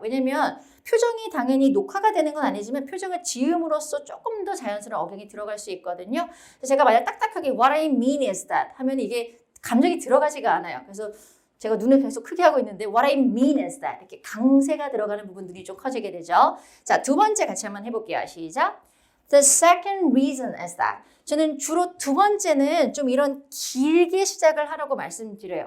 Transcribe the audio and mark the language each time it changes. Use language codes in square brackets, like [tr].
[ko] 왜냐면 표정이 당연히 녹화가 되는 건 아니지만 표정을 지음으로써 조금 더 자연스러운 억양이 들어갈 수 있거든요. 그래서 제가 만약 딱딱하게 [en] What I mean is that [ko] 하면 이게 감정이 들어가지가 않아요. 그래서 제가 눈을 계속 크게 하고 있는데 [en] What I mean is that [ko] 이렇게 강세가 들어가는 부분들이 좀 커지게 되죠. 자, 두 번째 같이 한번 해볼게요. 시작. [en] The second reason is that. [ko] 저는 주로 두 번째는 좀 이런 길게 시작을 하라고 말씀드려요.